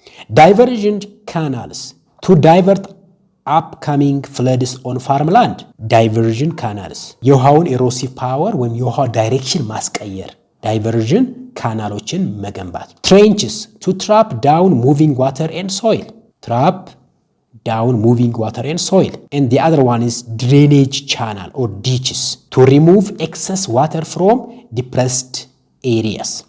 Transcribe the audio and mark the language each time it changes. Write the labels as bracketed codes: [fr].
[en] Diversion canals to divert upcoming floods on farmland. Diversion canals [am] የውሃውን ኤሮሲቭ ፓወር ወይም የውሃ ዳይሬክሽን ማስቀየር ዳይቨርዥን ካናሎችን መገንባት። [en] Trenches to trap down moving water and soil. Trap down moving water and soil. And the other one is drainage channel or ditches to remove excess water from depressed areas.